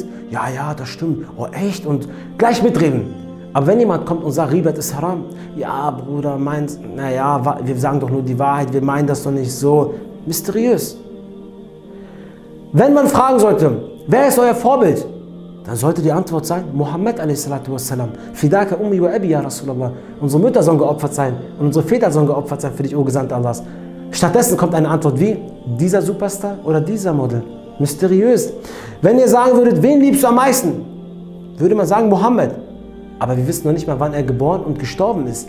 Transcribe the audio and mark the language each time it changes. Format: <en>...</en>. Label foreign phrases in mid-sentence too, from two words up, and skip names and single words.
<de>Ja, das stimmt. Oh, echt? Und gleich mitreden. Aber wenn jemand kommt und sagt, Ribet ist haram, ja, Bruder, meint, naja, wir sagen doch nur die Wahrheit, wir meinen das doch nicht so. Mysteriös. Wenn man fragen sollte, wer ist euer Vorbild? Dann sollte die Antwort sein, Muhammad a.s.</de> <ar>فداك أمي وأبي يا رسول الله.</ar> <de>Unsere Mütter sollen geopfert sein und unsere Väter sollen geopfert sein für dich, o Gesandter Allahs. Stattdessen kommt eine Antwort wie, dieser Superstar oder dieser Model. Mysteriös. Wenn ihr sagen würdet, wen liebst du am meisten? Würde man sagen, Mohammed. Aber wir wissen noch nicht mal, wann er geboren und gestorben ist.</de>